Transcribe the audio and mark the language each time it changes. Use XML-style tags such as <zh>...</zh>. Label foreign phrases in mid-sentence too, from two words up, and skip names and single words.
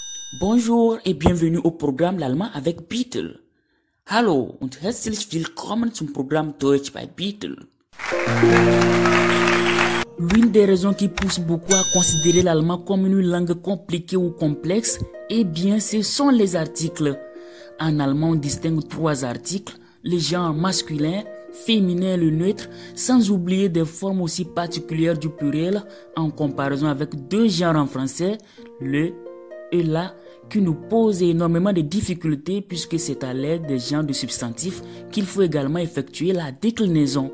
<fr>Bonjour et bienvenue au programme L'Allemand avec Beetle.</fr> <de>Hallo und herzlich willkommen zum Programme Deutsch bei Beetle.</de> <fr>L'une des raisons qui pousse beaucoup à considérer l'allemand comme une langue compliquée ou complexe, eh bien, ce sont les articles. En allemand, on distingue 3 articles, les genres masculin, féminin et le neutre, sans oublier des formes aussi particulières du pluriel en comparaison avec 2 genres en français, le et la, qui nous posent énormément de difficultés puisque c'est à l'aide des genres de substantifs qu'il faut également effectuer la déclinaison.</fr>